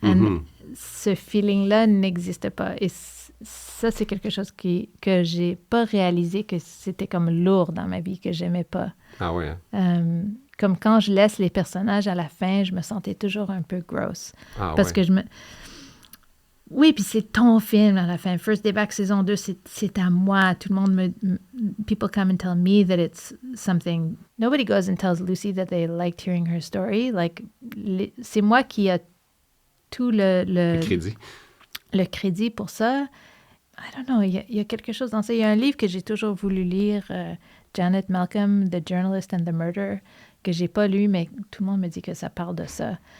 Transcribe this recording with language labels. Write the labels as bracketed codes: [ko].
[fr] And ce feeling-là n'existe pas. Et ça, c'est quelque chose que j'ai pas réalisé que c'était comme lourd dans ma vie, que j'aimais pas. Ah ouais. Comme quand je laisse les personnages à la fin, je me sentais toujours un peu gross. Ah parce que Oui, puis c'est ton film à la fin. First Day Back saison 2, c'est à moi. Tout le monde [en] people come and tell me that it's something. Nobody goes and tells Lucy that they liked hearing her story. [fr] Like, c'est moi qui a tout le crédit. Le crédit pour ça. [en] I don't know, [fr] il y a quelque chose dans ça. Il y a un livre que j'ai toujours voulu lire, Janet Malcolm, The Journalist and the Murder, que j'ai pas lu, mais tout le monde me dit que ça parle de ça.